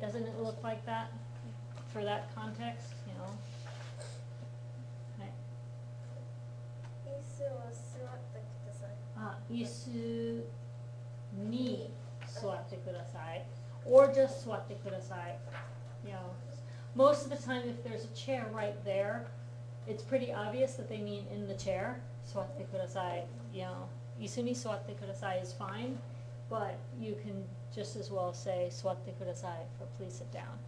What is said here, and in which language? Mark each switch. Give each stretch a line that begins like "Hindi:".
English: Doesn't it look like that for that context, you know?
Japanese: はい. 椅子を座ってください。あ、椅子に座ってください.
English: Or just
Japanese: 座ってください.
English: You know, most of the time if there's a chair right there, it's pretty obvious that they mean in the chair.
Japanese: 座ってください.
English: You know,
Japanese: 椅子に座ってください
English: is fine, but you can just as well say
Japanese: 座ってください
English: for please sit down.